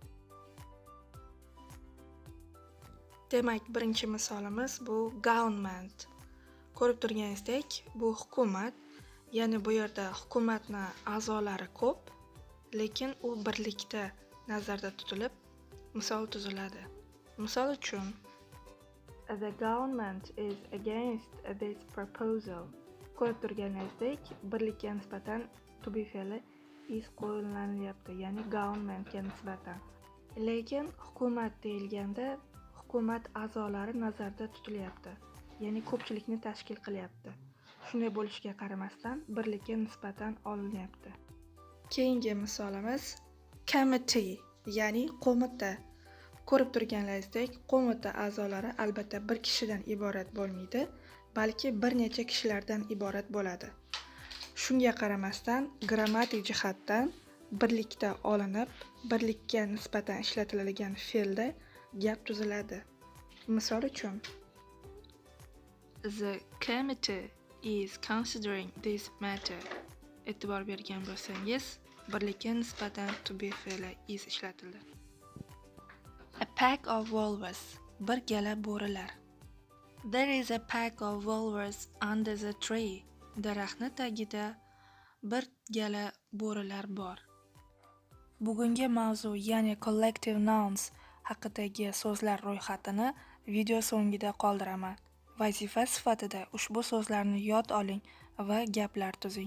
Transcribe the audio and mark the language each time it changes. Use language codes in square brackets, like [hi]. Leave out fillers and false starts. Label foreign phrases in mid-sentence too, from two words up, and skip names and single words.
[uz] Demak, birinchi misolimiz bu government. Ko'rib turganingizdek, bu hukumat, ya'ni bu yerda hukumatning a'zolari ko'p, lekin u birlikda nazarda tutilib misol tuziladi. Misol uchun, [en] the government is against this proposal. [uz] Ko'rib turganingizdek, birlikka nisbatan [en] to be [uz] fe'li is qo'llanilyapti, ya'ni governmentga nisbatan. Lekin hukumat deyilganda hukumat a'zolari nazarda tutilyapti, ya'ni ko'pchilikni tashkil qilyapti. Shunday bo'lishiga qaramasdan birlikka nisbatan olinyapti. Keyingi misolimiz committee, ya'ni qo'mita. Ko'rib turganlaringizdek, qo'mita a'zolari albatta bir kishidan iborat bo'lmaydi. balki bir necha kishilardan iborat bo'ladi. Shunga qaramasdan, grammatik jihatdan birlikda olinib, birlikka nisbatan ishlatiladigan fe'lda gap tuziladi. Misol uchun, [en] The committee is considering this matter. [uz] E'tibor bergan bo'lsangiz, birlikka nisbatan [en] to be [uz] fe'li is ishlatildi. [en] A pack of wolves. [uz] Bir gala bo'rilar. [en] There is a pack of wolves under the tree. [uz] Daraxtni tagida bir gala bo'rilar bor. Bugungi mavzu, ya'ni [en] collective nouns [uz] haqidagi so'zlar ro'yxatini video so'ngida qoldiraman. Vazifa sifatida ushbu so'zlarni yod oling va gaplar tuzing.